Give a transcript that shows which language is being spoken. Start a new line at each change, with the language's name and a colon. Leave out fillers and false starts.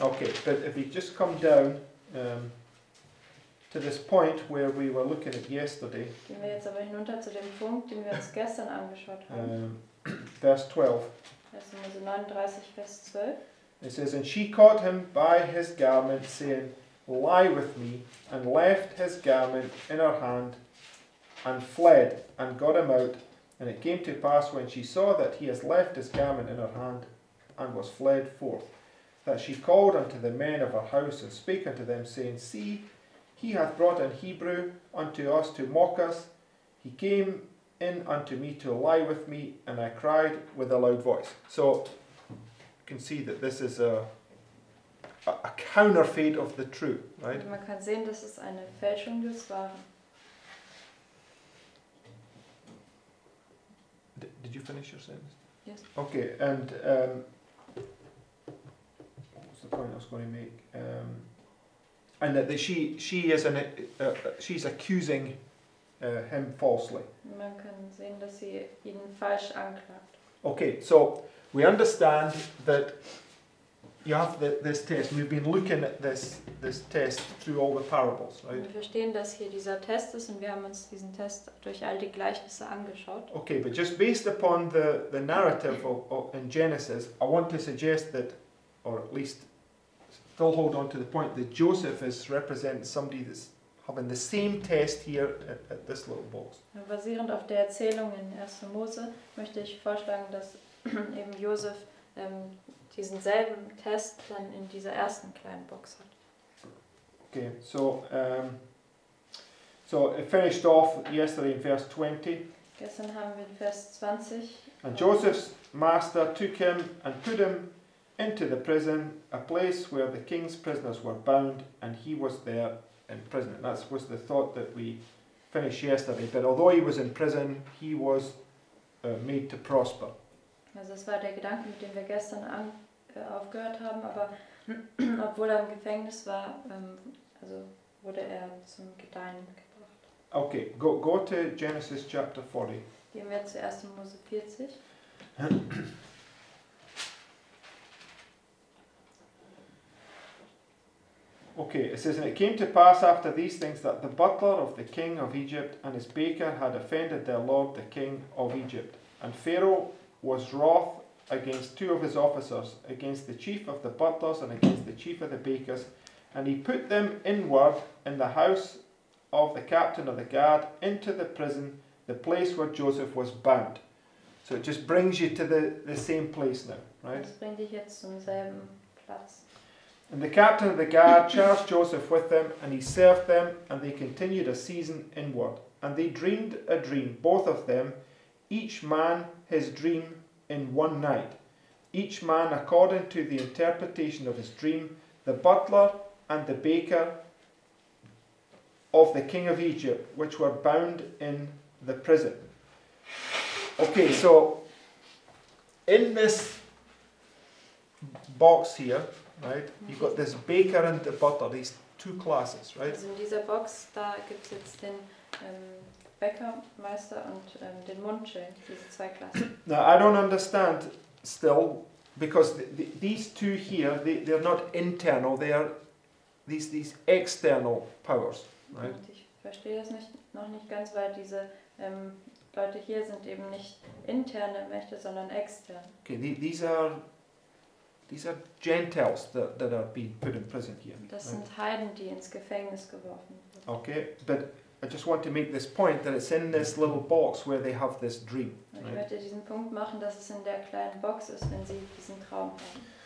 English: Okay, but if we just come down to this point where we were looking at yesterday,
German: Gehen wir jetzt aber hinunter zu dem Punkt, den wir uns gestern angeschaut haben.
English: Verse 12.
German: Das ist Mose 39, Vers 12.
English: It says, "And she caught him by his garment, saying, Lie with me, and left his garment in her hand, and fled, and got him out. And it came to pass, when she saw that he has left his garment in her hand, and was fled forth, that she called unto the men of her house, and spake unto them, saying, See, he hath brought an Hebrew unto us to mock us. He came in unto me to lie with me, and I cried with a loud voice." So you can see that this is a counterfeit of the true, right?
German: Also man kann sehen, das ist eine Fälschung des Wahren.
English: Did you finish your sentence? Yes. Okay, and what was the point I was going to make? And that she's accusing him falsely.
German: Man kann sehen, dass sie ihn falsch anklagt.
English: Okay, so we understand that you have this test. We've been looking at this test through all the parables, right?
German: Wir verstehen, dass hier dieser Test ist und wir haben uns diesen Test durch all die Gleichnisse angeschaut.
English: Okay, but just based upon the narrative in Genesis, I want to suggest that, or at least still hold on to the point that Joseph is representing somebody that's having the same test here at this little box.
German: Basierend auf der Erzählung in 1. Mose möchte ich vorschlagen, dass eben Josef diesen selben Test dann in dieser ersten kleinen Box hat.
English: Okay, so it finished off yesterday in verse 20.
German: Gestern haben wir in Vers 20.
English: And Joseph's master took him and put him into the prison, a place where the king's prisoners were bound, and he was there in prison. And that was the thought that we finished yesterday. But although he was in prison, he was made to prosper.
German: Also das war der Gedanke, mit dem wir gestern aufgehört haben, aber obwohl er im Gefängnis war, also wurde er zum Gedeihen gebracht.
English: Okay, go to Genesis chapter 40.
German: Gehen wir zu 1. Mose 40.
English: Okay, it says, and it came to pass after these things that the butler of the king of Egypt and his baker had offended their lord the king of Egypt. And Pharaoh was wroth against two of his officers, against the chief of the butlers and against the chief of the bakers, and he put them inward in the house of the captain of the guard into the prison, the place where Joseph was bound. So it just brings you to the same place now, right?
German: Das bringt dich jetzt zum selben Platz.
English: And the captain of the guard charged Joseph with them, and he served them, and they continued a season inward. And they dreamed a dream, both of them, each man his dream in one night, each man according to the interpretation of his dream, the butler and the baker of the king of Egypt, which were bound in the prison. Okay, so in this box here, right, you've got this baker and the butler, these two classes, right?
German: Also in dieser Box, da gibt es jetzt den Bäckermeister und den Mundschenk, diese zwei Klassen.
English: Now, I don't understand still, because these two here, they're not internal, they are these external powers, right?
German: Und ich verstehe das noch nicht ganz, weil diese Leute hier sind eben nicht interne Mächte, sondern externe.
English: Okay, these are Gentiles that are being put in prison here.
German: Das
English: right?
German: sind Heiden, die ins Gefängnis geworfen wurden.
English: Okay, but I just want to make this point that it's in this little box where they have this dream.
German: Und ich
English: Right?
German: möchte diesen Punkt machen, dass es in der kleinen Box ist, wenn sie diesen Traum haben.